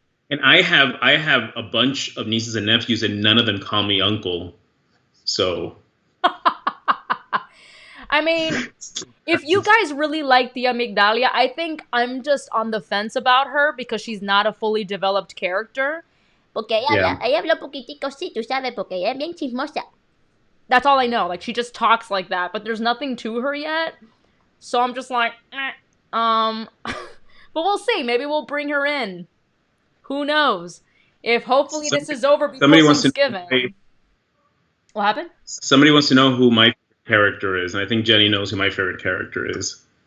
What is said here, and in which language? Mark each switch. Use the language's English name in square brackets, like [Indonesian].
[English] And I have a bunch of nieces and nephews, and none of them call me uncle. So... I mean, if you guys really like Tia Migdalia, I think I'm just on the fence about her because she's not a fully developed character. [Spanish] Porque ella habla poquitico, sí, tú sabes, porque ella es bien chismosa. [English] That's all I know. Like, she just talks like that, but there's nothing to her yet. So I'm just like, But we'll see. Maybe we'll bring her in. Who knows? If hopefully this is over before Thanksgiving. What happened? Somebody wants to know who my character is, and I think Jenny knows who my favorite character is.